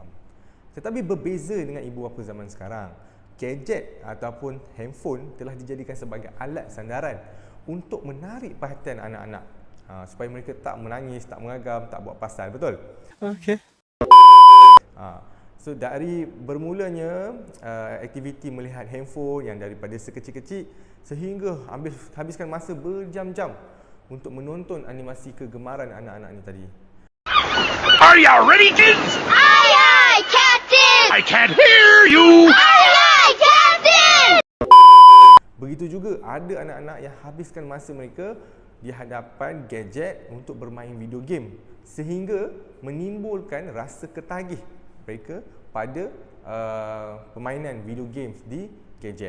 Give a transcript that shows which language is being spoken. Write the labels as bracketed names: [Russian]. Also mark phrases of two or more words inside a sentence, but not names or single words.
[Malay] Tetapi berbeza dengan ibu bapa zaman sekarang, gadget ataupun handphone telah dijadikan sebagai alat sandaran untuk menarik perhatian anak-anak supaya mereka tak menangis, tak meragam, tak buat pasal, betul? Okey. So dari bermulanya aktiviti melihat handphone yang daripada sekecil-kecil sehingga habiskan masa berjam-jam untuk menonton animasi kegemaran anak-anak ni tadi. [English] Are you ready, kids? Aye, aye, Captain! I can't hear you! Aye, aye, Captain! [Malay] Begitu juga ada anak-anak yang habiskan masa mereka di hadapan gadget untuk bermain [English] video game [Malay] sehingga menimbulkan rasa ketagih mereka pada permainan [English] video games [Malay] di gadget.